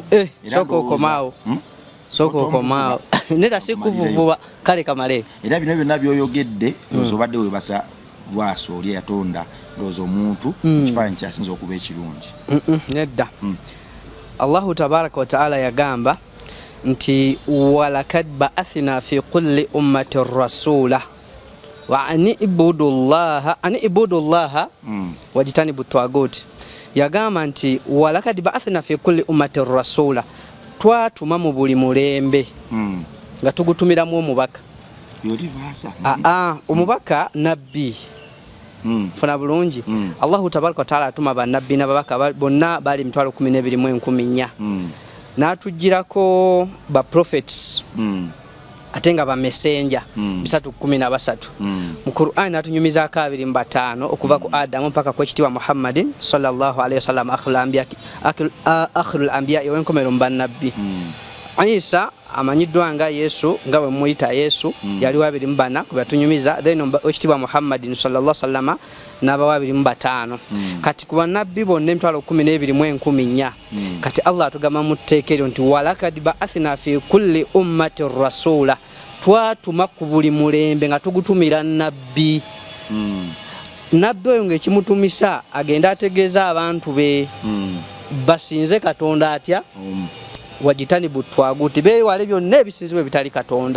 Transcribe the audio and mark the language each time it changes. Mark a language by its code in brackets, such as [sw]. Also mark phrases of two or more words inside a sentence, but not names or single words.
[lg] Sooka okomaawo sooka okomaawo nera sikuvuvuba kale kamale. Era bino byonna by'oyogedde obadde webasa Lwasa oli yatonda ndowooza omuntu kifaananyi kyasinza okuba ekirungi. Nedda [ar] الله تبارك وتعالى [lg] yagamba nti [ar] ولقد بعثنا في كل أمة رسولا وأن اعبدوا الله واجتنبوا الطاغوت. [lg] Yagamba nti [ar] ولقد بعثنا في كل أمة رسولا, [lg] twatuma mu buli mulembe nga tugutumiramu omubaka. Omubaka nabbi. Funa bulungi. [ar] الله تبارك وتعالى [lg] atuma bannabbi n'ababaka bonna bali 12,400. N'atujjirako ba prophets ate nga ba messenger 313. Mu Qur'an n'atunyumizaako 25 okuva ku Adamu mpaka ku ekitiibwa Muhammadin [ar] صلى الله عليه وسلم آخر الأنبياء [lg] wenkomero mu bannabbi. Isa amanyiddwa nga Yesu nga bwe muyita Yesu yali 24 ku batunyumiza then ekitiibwa Muhammadin [ar] صلى الله عليه وسلم [lg] n'aba 25. Kati ku bannabbi bonna 12,400. Kati Allah atugamba mu tteekero nti [ar] ولقد بعثنا في كل أمة رسولا, [lg] twatuma ku buli mulembe nga tugutumira nabbi. Nabbi oyo ng'ekimutumisa agenda ategeeza abantu be basinze Katonda atya [ar] واجتنبوا الطاغوت [lg] beewale byonna ebisinzibwa ebitali Katonda.